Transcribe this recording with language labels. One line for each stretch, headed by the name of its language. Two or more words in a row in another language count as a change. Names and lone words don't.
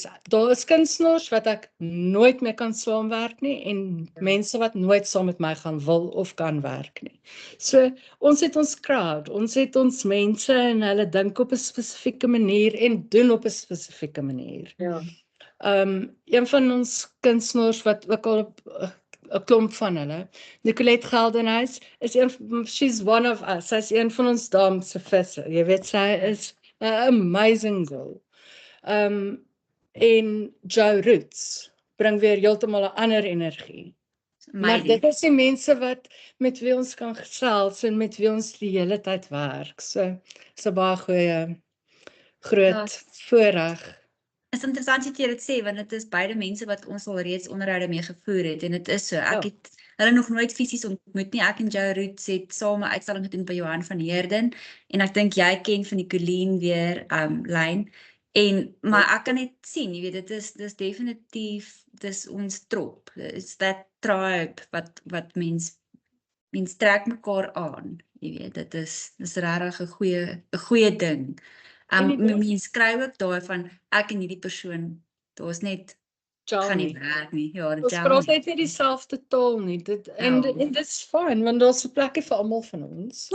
Afrikaans: Daar is kunstenaars wat ek nooit mee kan saamwerk nie en mense wat nooit saam met my gaan wil of kan werk nie. So ons het ons crowd, ons het ons mense en hulle dink op 'n spesifieke manier en doen op 'n spesifieke manier. Ja. Een van ons kunstenaars wat ook al 'n klomp van hulle, Nicolette Geldenhuys,
English: she's one of us.
Afrikaans: Sy's een van ons dames se visse. Jy weet, sy is 'n
English: amazing girl.
Afrikaans: En Joe Roots bring weer heeltemal 'n ander energie. Maar dit is die mense wat met wie ons kan gesels en met wie ons die hele tyd werk. So, is 'n baie groot voorreg. Is interessant dat jy dit sê, want dit is beide mense wat ons al reeds onderhoude mee gevoer het, en dit is so, ek het hulle nog nooit fisies ontmoet nie, ek en Joe Roots het saam 'n uitstalling gedoen by Johan van Heerden, en ek dink jy ken van die Colleen weer, lyn, maar ek kan net sien, jy weet, dis definitief, dis ons trop,
English: it's that tribe,
Afrikaans: wat mens trek mekaar aan, jy weet, dit is regtig 'n goeie ding. Mens kry ook daarvan, ek en hierdie persoon, daar's net, gaan nie werk nie. Ja, Ons praat net nie dieselfde taal nie. En dit is fyn, want daar's 'n plekkie vir almal van ons.